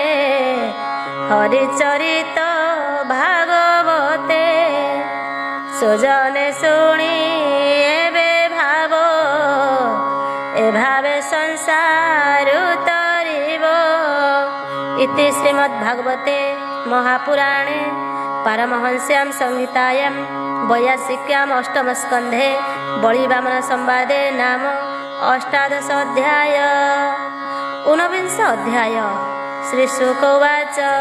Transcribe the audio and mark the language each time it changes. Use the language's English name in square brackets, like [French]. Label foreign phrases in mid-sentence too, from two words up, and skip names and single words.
[Odia] ହରିଚରିତ ଭାଗବତେ ସୁଜନେ ଶୁଣି ଏବେ ଭାବ ଏ ଭାବେ ସଂସାର ତରିବ [Sanskrit] इति श्रीमद्भागवते महापुराणे पारमहंस्यां संहितायां 82 अष्टम स्कंधे बळी वामन संवादे नाम अष्टादश अध्याय 19 अध्याय श्री शुक उवाच